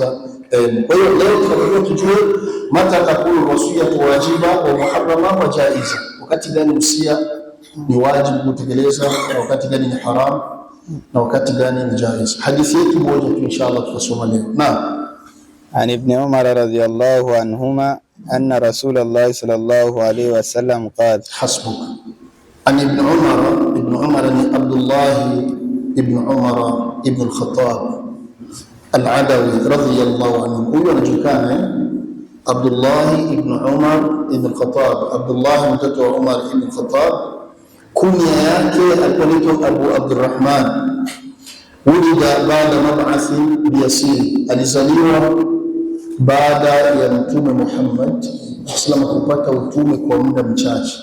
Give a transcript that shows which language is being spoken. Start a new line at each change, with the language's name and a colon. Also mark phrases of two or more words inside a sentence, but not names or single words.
Swahili: Kwa hiyo leo tunatakiwa tujue
Arabic: متى تكون وصية واجبة ومحرمة وجائزة,
Swahili: wakati gani usia ni wajibu kutekeleza na wakati gani ni haram na wakati gani ni jaiz. Hadithi yetu moja tu inshallah tutasoma leo. Naam.
Arabic: عن ابن عمر رضي الله عنهما أن رسول الله صلى الله عليه وسلم قال
Swahili: hasbuk. An Ibn Umar ni Abdullah ibn Umar ibn al-Khattab al-Adawi
Arabic: رضي الله عنه.
Swahili: Huyo anajulikana Abdullah ibn Umar ibn al-Khattab. Abdullah mtoto wa Umar ibn al-Khattab, kunya yake alikuwa Abu Abdurrahman.
Arabic: ولد بعد المبعث بيسير,
Swahili: alizaliwa baada ya Mtume Muhammad
Arabic: صلى الله عليه
Swahili: kupata utume kwa muda mchache.